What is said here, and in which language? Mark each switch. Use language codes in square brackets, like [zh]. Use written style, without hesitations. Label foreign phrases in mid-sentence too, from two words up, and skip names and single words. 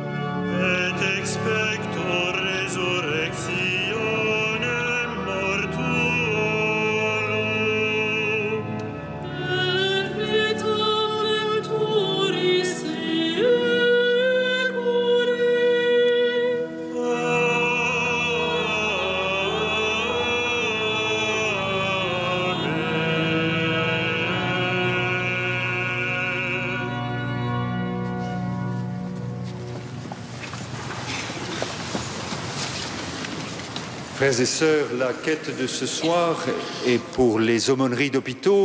[la] et expecto resurrectionem mortuorum. Et vitam venturis seculi. Amen. [fr] Frères et sœurs, la quête de ce soir est pour les aumôneries d'hôpitaux.